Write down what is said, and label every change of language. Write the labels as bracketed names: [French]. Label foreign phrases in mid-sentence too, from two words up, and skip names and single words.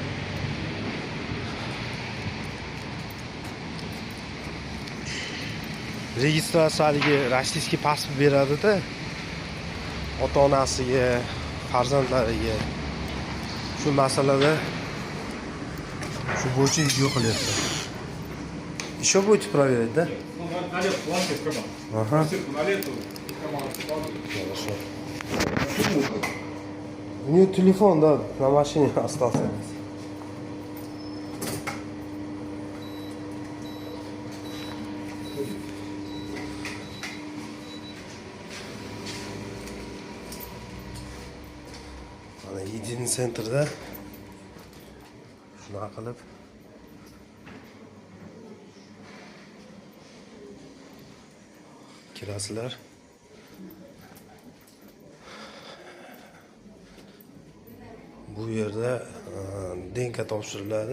[Uzbek] Registratsiyasiga [Russian] российский паспорт [Uzbek] beradi-da, ota-onasiga, farzandlariga. Shu masalada shu bo'yicha video qilyapti. [Russian] Еще будете проверять, да? Ага. Хорошо. У нее телефон, да, на машине остался. Единый центр, да? [Uzbek] Шуnaqa qilib kirasizlar. Bu yerda DNK topshiriladi.